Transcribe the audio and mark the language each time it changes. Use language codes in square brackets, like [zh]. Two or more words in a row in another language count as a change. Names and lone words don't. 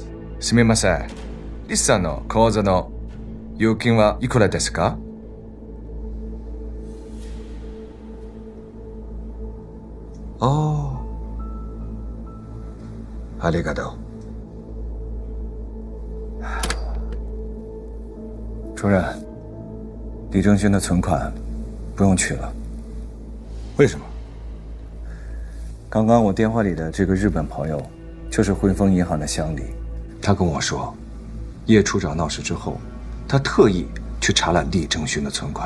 [ja] すみません。リスさんの口座の預金はいくらですか？哦，ありがとう。 [zh] 主任，李正勋的存款不用取了。为什么？刚刚我电话里的这个日本朋友，就是汇丰银行的乡里，他跟我说，叶处长闹事之后，他特意去查了李正勋的存款。